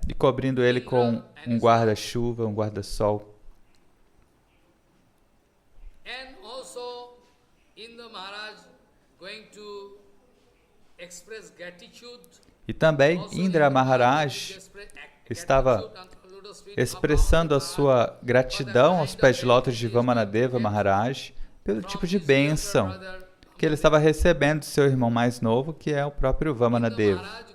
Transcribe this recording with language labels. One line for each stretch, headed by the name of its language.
Portuguese: E cobrindo ele com um guarda-chuva, um guarda-sol.
English: And also Indra Maharaj going to express gratitude.
Portuguese: E também Indra Maharaj estava expressando a sua gratidão aos pés de lótus de Vamanadeva Maharaj pelo tipo de bênção que ele estava recebendo de seu irmão mais novo, que é o próprio Vamanadeva.